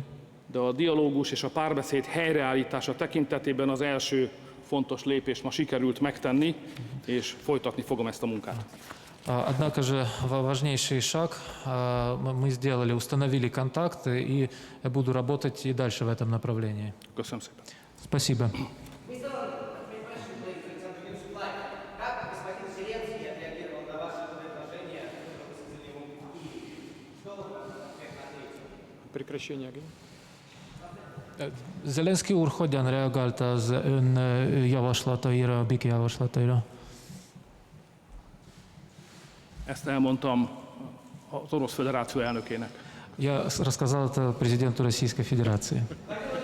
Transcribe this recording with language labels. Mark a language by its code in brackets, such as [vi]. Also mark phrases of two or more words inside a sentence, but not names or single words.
[hu] de a dialógus és a párbeszéd helyreállítása tekintetében az első fontos lépést ma sikerült megtenni, és folytatni fogom ezt a munkát. [ru] Однако же важнейший шаг мы сделали, установили контакты, и я буду работать и дальше в этом направлении. [hu] Köszönöm szépen. [ru] Спасибо. Прекращение огня. [hu] Zelenszky úr hogyan reagált az ön javaslataira, a BIK javaslataira? Ezt elmondtam az Orosz Föderáció elnökének. [ru] Я рассказал это президенту Российской Федерации.